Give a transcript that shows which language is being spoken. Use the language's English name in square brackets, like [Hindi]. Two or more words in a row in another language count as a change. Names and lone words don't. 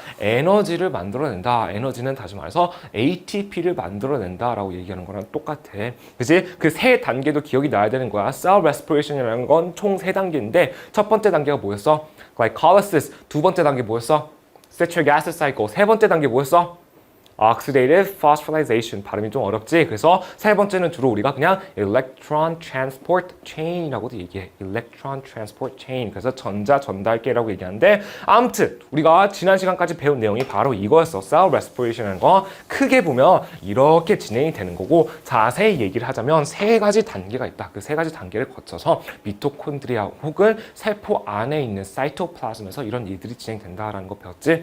[Korean] 에너지를 만들어낸다. 에너지는 다시 말해서 ATP를 만들어낸다라고 얘기하는 거랑 똑같아. 그치? 그 세 단계도 기억이 나야 되는 거야. [English] Cell respiration [Korean] 이라는 건 총 세 단계인데 첫 번째 단계가 뭐였어? Glycolysis. 두 번째 단계 뭐였어? [English] Citric acid cycle. [Korean] 세 번째 단계 뭐였어? [English] Oxidative phosphorylation. [Korean] 발음이 좀 어렵지? 그래서 세 번째는 주로 우리가 그냥 [English] electron transport chain [Korean] 이라고도 얘기해. [English] electron transport chain. [Korean] 그래서 전자 전달계라고 얘기하는데 아무튼 우리가 지난 시간까지 배운 내용이 바로 이거였어. [English] cell respiration [Korean] 이라는 거 크게 보면 이렇게 진행이 되는 거고 자세히 얘기를 하자면 세 가지 단계가 있다. 그 세 가지 단계를 거쳐서 미토콘드리아 혹은 세포 안에 있는 사이토플라즘에서 이런 일들이 진행된다라는 거 배웠지?